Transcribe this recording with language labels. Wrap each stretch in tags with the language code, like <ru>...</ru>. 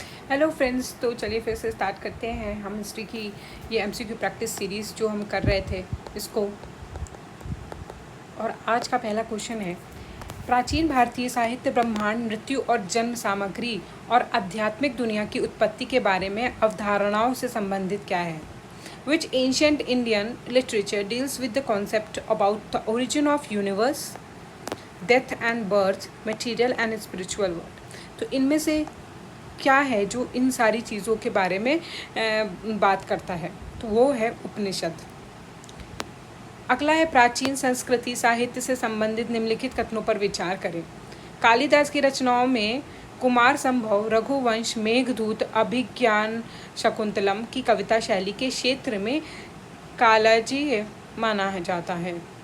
<hi>Hello friends, तो चलिए फिर से स्टार्ट करते हैं हम हिस्ट्री की ये एमसीक्यू प्रैक्टिस सीरीज़ जो हम कर रहे थे इसको। और आज का पहला क्वेश्चन है, प्राचीन भारतीय साहित्य ब्रह्मांड, मृत्यु और जन्म सामग्री और आध्यात्मिक दुनिया की उत्पत्ति के बारे में अवधारणाओं से संबंधित क्या है?</hi> <en>Which ancient Indian literature deals with the concept about the origin of universe, death and birth, material and spiritual world?</en> <hi>तो इनमें से क्या है जो इन सारी चीज़ों के बारे में बात करता है? तो वो है उपनिषद। अगला है, प्राचीन संस्कृति साहित्य से संबंधित निम्नलिखित कथनों पर विचार करें। कालिदास की रचनाओं में कुमार संभव, रघुवंश, मेघदूत, अभिज्ञान शकुंतलम की कविता शैली के क्षेत्र में कालजयी माना जाता है।</hi>